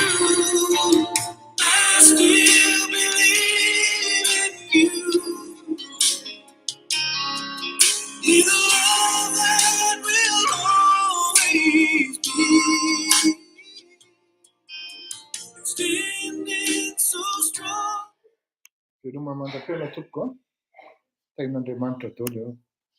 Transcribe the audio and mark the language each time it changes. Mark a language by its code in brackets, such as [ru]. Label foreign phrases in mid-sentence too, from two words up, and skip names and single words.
[en] I still believe in you. With a love that will Feeling so strong. [mg] Ireo mamantatra tena tompoko a. Tain'Andriamanitra daholo eo.